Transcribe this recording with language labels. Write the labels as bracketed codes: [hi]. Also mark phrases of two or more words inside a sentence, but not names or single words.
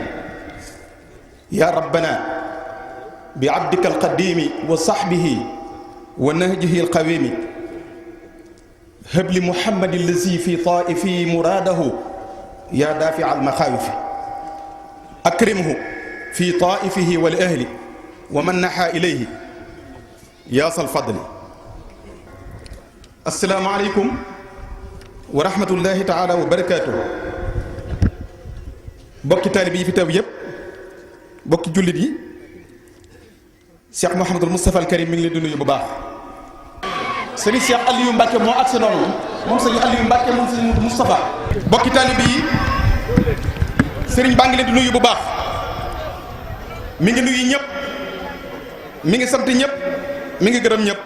[ar] يا ربنا بعبدك القديم وصحبه ونهجه القويم هب لمحمد الذي في طائفه مراده يا دافع المخاوف أكرمه في طائفه والأهل ومن نحى إليه يا ذا الفضل. السلام عليكم ورحمة الله تعالى وبركاته. [wo] bokki taalibe yi fi teew yépp bokki jullit yi Cheikh Mouhamadul Moustapha al Karim mi ngi leen di nuyu bu baax. Serigne Cheikh Aliou Mbacke moo agsi noonu moom Serigne Aliou Mbacke moom Serigne Moustapha. bokki taalibe yi Serigne baa ngi leen di nuyu bu baax mi ngi nuyu ñëpp mi ngi sant ñëpp mi ngi gërëm ñëpp.